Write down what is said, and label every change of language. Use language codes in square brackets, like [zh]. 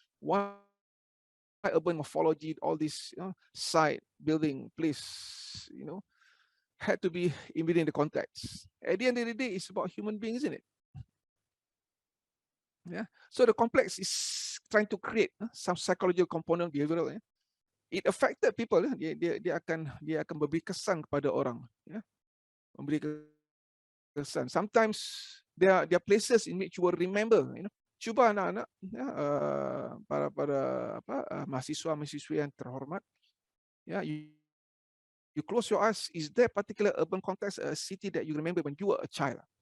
[en] Why urban morphology? All this, site, building, place, had to be within the context. At the end of the day, it's about human beings, isn't it? Yeah. So the complex is trying to create some psychological component, behavioral. It affected people. [ms] Dia akan memberi kesan kepada orang. Ya. Memberi kesan. [en] Sometimes there are places in which you will remember. [ms] Cuba anak-anak, para mahasiswa-mahasiswi yang terhormat. [en] Ya, you close your eyes. Is there particular urban context, a city that you remember when you were a child?